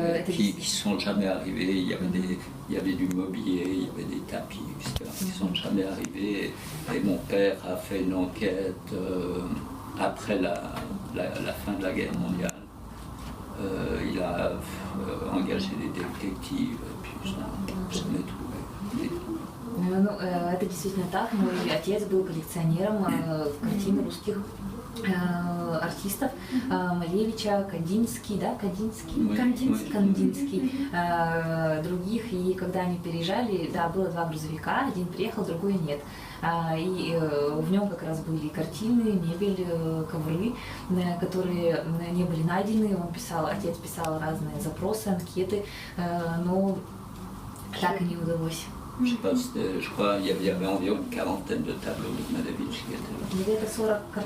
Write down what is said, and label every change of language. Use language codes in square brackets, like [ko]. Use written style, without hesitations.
[fr] Qui ne sont jamais arrivés. Il y avait du mobilier, il y avait des tapis, etc. qui ne sont jamais arrivés. Et mon père a fait une enquête après la fin de la guerre mondiale. Il a engagé des détectives, et puis je l'ai trouvé. [ru] Ну, это действительно так. Мой отец был коллекционером картин русских артистов Малевича, Кандинский, да, Кандинский, других. И когда они переезжали, да, было 2 грузовика, один приехал, другой нет. И в нем как раз были картины, мебель, ковры, которые не были найдены. Отец писал разные запросы, анкеты, но так и не удалось. [fr] Je crois qu'il y avait environ une quarantaine de tableaux de Malevich qui étaient là.